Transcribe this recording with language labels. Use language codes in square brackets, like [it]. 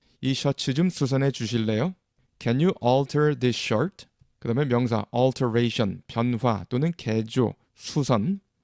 [ko] 이 셔츠 좀 수선해 주실래요? [en] Can you alter this shirt? [ko] 그 다음에 명사 alteration, 변화 또는 개조, 수선.